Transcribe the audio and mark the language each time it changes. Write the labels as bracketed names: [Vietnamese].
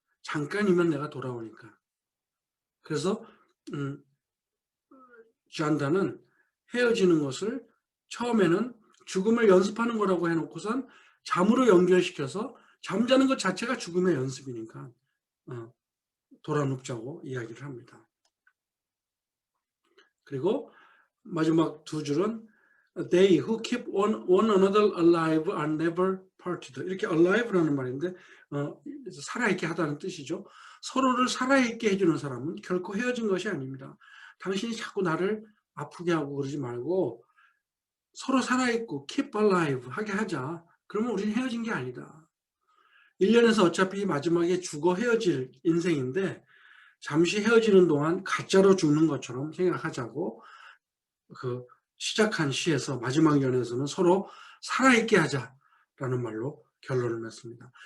[Korean] 잠깐이면 내가 돌아오니까. 그래서 잔다는 헤어지는 것을 처음에는 죽음을 연습하는 거라고 해놓고선 잠으로 연결시켜서 잠자는 것 자체가 죽음의 연습이니까 돌아 눕자고 이야기를 합니다. 그리고 마지막 두 줄은 [English] They who keep one another alive are never parted. [Korean] 이렇게 alive라는 말인데 살아있게 하다는 뜻이죠. 서로를 살아있게 해주는 사람은 결코 헤어진 것이 아닙니다. 당신이 자꾸 나를 아프게 하고 그러지 말고 서로 살아있고 [English] keep alive [Korean] 하게 하자. 그러면 우리는 헤어진 게 아니다. 1년에서 어차피 마지막에 죽어 헤어질 인생인데 잠시 헤어지는 동안 가짜로 죽는 것처럼 생각하자고 그 시작한 시에서 마지막 연에서는 서로 살아있게 하자라는 말로 결론을 맺습니다.